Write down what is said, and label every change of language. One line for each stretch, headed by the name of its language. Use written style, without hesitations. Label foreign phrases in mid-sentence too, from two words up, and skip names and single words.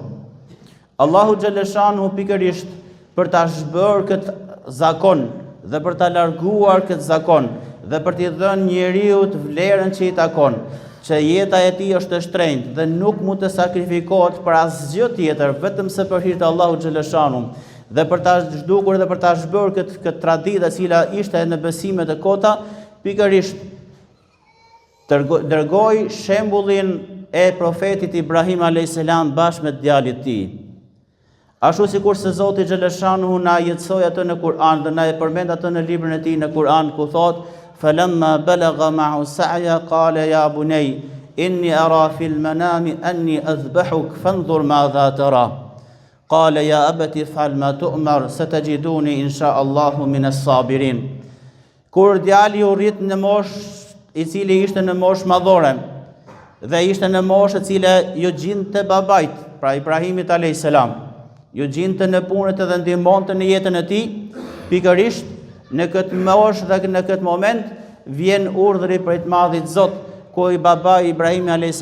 Albanian: Allahu xhaleshanuhu pikërisht për ta zhbërë këtë zakon dhe për ta larguar këtë zakon dhe për t'i dhënë njeriu të vlerën që i takon, që jeta e tij është e shtrenjtë dhe nuk mund të sakrifikohet për asgjë tjetër, vetëm se për hir të Allahut xhaleshanuhu, dhe për ta zhdukur dhe për ta zhbërë këtë traditë e cila ishte në besimet e kota, pikërisht dërgoi shembullin e profetit Ibrahim a.s. bashkë me djalit tij. Ashtu sikur se Zoti xhaleshanuhu na jetësoi atë në Kur'an dhe na e përmend atë në librin e tij në Kur'an ku thotë:
Arabic: فلما بلغ معه السعي قال يا بني إني أرى في المنام أني أذبحك فانظر ماذا ترى قال يا أبت افعل ما تؤمر ستجدوني إن شاء الله من الصابرين.
Albanian: Kur djali u rrit në moshë i cili ishte në moshë madhore dhe ishte në moshë e cila ju gjinte babait, pra Ibrahimit a.s. ju gjinte në punët dhe ndihmonte në jetën e tij, pikërisht në këtë moshë dhe në këtë moment vjen urdhri prej të Madhit Zot, ku i babai Ibrahim a.s.